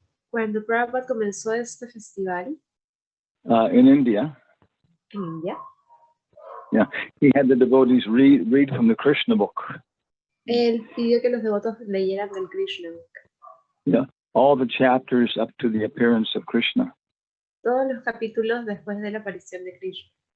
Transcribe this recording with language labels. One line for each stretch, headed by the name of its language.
Spanish: Cuando Prabhupada comenzó este festival
English: in India,
Spanish: en India,
English: yeah, he had the devotees read from the Krishna book.
Spanish: él pidió que los devotos leyeran del Krishna Book.
English: Yeah, all the chapters up to the appearance of Krishna.
Spanish: Todos los capítulos después de la aparición de Krishna.